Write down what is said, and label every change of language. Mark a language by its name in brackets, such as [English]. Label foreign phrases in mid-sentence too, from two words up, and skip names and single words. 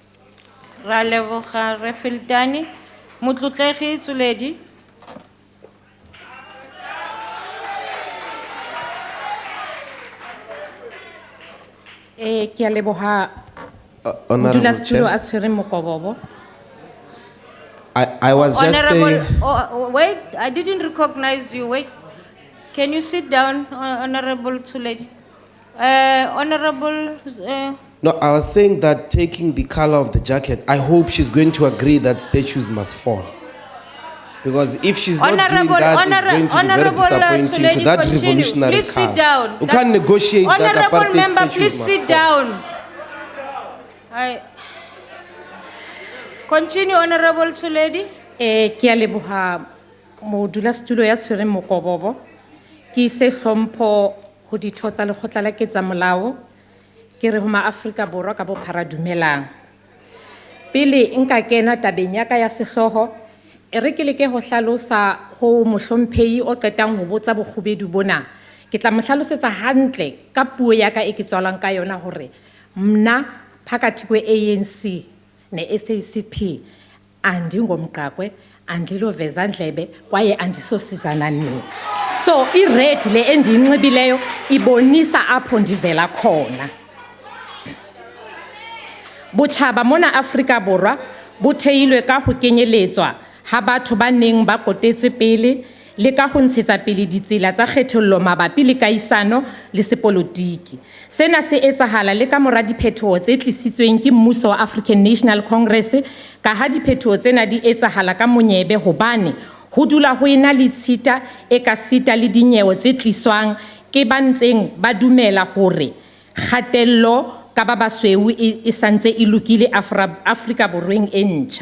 [Southern Sotho] Raleboga Refiltani, Mutlutlegi Tsuledi. Ke a leboga [English] Honorable [Southern Sotho] modulasetulo [English] Chair. [Southern Sotho] a tshwereng mokobobo. [English] I was just Honorable, saying, wait, I didn't recognize you. Wait, can you sit down, Honorable Tsuledi? Honorable, no, I was saying that taking the color of the jacket, I hope she's going to agree that statues must fall. Because if she's not doing Honorable- that, it's going to be very Honorable, disappointing to Tsuledi, that continue. revolutionary Please sit color. down. You can't negotiate that Honorable apartheid member, statues please must sit fall. down. Continue, Honorable Tsuledi. [Southern Sotho] Ke a leboga modulasetulo ya tshwereng mokobobo. Ke ise hlompho ho ditho tsa lekgotla la ketsamolao. Ke re ho maAfrika Borwa ka bophara dumelang. Pele nka kena tabeng ya ka ya sehloho, e re ke leke ho hlalosa ho mohlomphehi o qetang ho botsa bokgubedu bona. Ke tla mo hlalosetsa hantle ka puo ya ka e ke tswalang ka yona hore [Xhosa] mna phakathi kwe-ANC ne-SACP andingomqakwe, andiloveza ndlebe kwaye andisosizana nini. So i-red le endiyinxibileyo ibonisa apho ndivela khona. [Southern Sotho] Botjhaba mona Afrika Borwa bo theilwe ka ho kenyeletswa ha batho ba neng ba kotetswe pele le ka ho ntshetsa pele ditsela tsa kgethollo mabapi le kaisano le sepolotiki. Sena se etsahala le ka mora diphetoho tse tlisitsweng ke mmuso wa African National Congress ka ha diphetoho tsena di etsahala ka monyebe hobane ho dula ho ena le tshita e ka sita le dinyewe tse tliswang ke ba ntseng ba dumela hore kgatello ka ba basweu e santse e lokile Afrika Borweng e ntjha.